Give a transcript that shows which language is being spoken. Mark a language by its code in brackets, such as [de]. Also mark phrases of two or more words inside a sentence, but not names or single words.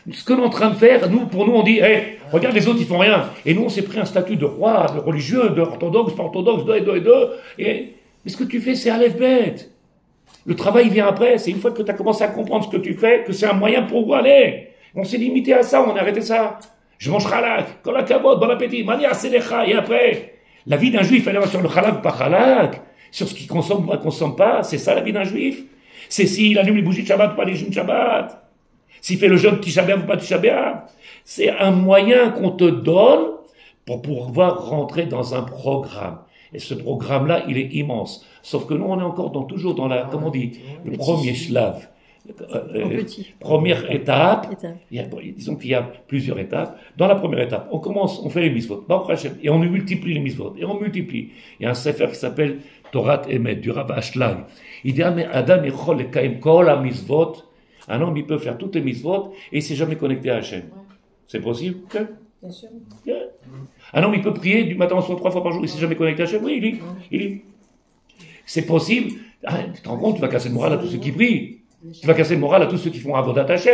[fr] Ce que l'on est en train de faire, pour nous, on dit, hey, regarde les autres, ils font rien. Et nous, on s'est pris un statut de roi, de religieux, de orthodoxe, pas orthodoxe, mais ce que tu fais, c'est Aleph bête. Le travail vient après. C'est une fois que tu as commencé à comprendre ce que tu fais, que c'est un moyen pour où aller. On s'est limité à ça, on a arrêté ça. Je mange halak, [he] כל הכבוד, [fr] bon appétit, mani aselecha, et après. La vie d'un juif, elle est sur le halak ou pas halak, sur ce qu'il consomme ou ne consomme pas. C'est ça la vie d'un juif. C'est s'il allume les bougies de Shabbat ou pas les bougies de Shabbat. S'il fait le jeûne Tisha B'Av ou pas Tisha B'Av. C'est un moyen qu'on te donne pour pouvoir rentrer dans un programme. Et ce programme-là, il est immense. Sauf que nous, on est toujours dans la, comment on dit, le premier shlav. Première étape. Disons qu'il y a plusieurs étapes. Dans la première étape, on commence, on fait les mitzvot. Et on multiplie les mitzvot. Et on multiplie. Il y a un sefer qui s'appelle Torah Emet, du Rav Ashlag. Il dit, [he] אדם יכול לקיים כל המצוות. [fr] Un homme, il peut faire toutes les mitzvot et il s'est jamais connecté à Hachem. C'est possible? Bien sûr. Un homme, il peut prier du matin au soir 3 fois par jour, il s'est jamais connecté à Hachem? Oui, il lit. C'est possible. Tu te rends compte, tu vas casser le moral à tous ceux qui prient. Tu vas casser le moral à tous ceux qui font [he] עבודת השם.